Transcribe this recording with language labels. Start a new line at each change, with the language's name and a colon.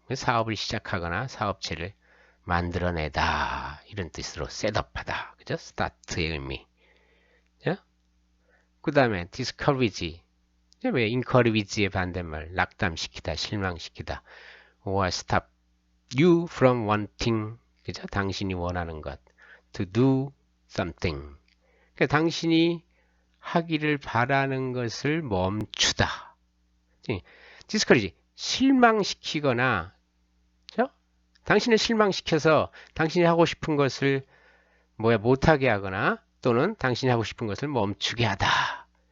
Korean: 사업을 시작하거나 사업체를 만들어내다. 이런 뜻으로 셋업하다. 그죠? start의 의미. 그 다음에 discourage. 왜 encourage의 반대말 낙담시키다, 실망시키다.
English: or stop you from wanting.
Korean: 그죠? 당신이 원하는 것.
English: to do something.
Korean: 그러니까 당신이 하기를 바라는 것을 멈추다. discourage. 실망시키거나, 그죠? 당신을 실망시켜서 당신이 하고 싶은 것을 못하게 하거나 또는 당신이 하고 싶은 것을 멈추게 하다.